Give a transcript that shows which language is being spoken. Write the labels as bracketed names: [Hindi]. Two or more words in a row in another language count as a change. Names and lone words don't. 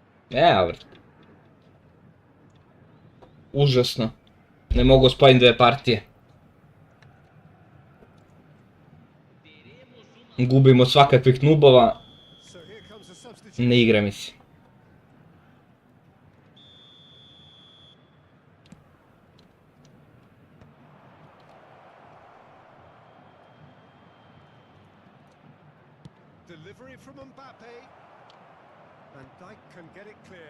[Serbian] Evo, brate. Užasno. Ne mogu spojiti dve partije. Gubimo svakakvih nubova. [English] So here comes a [Serbian] Ne [English] substitution. [Serbian] igra mi se. [English] Delivery from Mbappe. And Dijk can get it clear.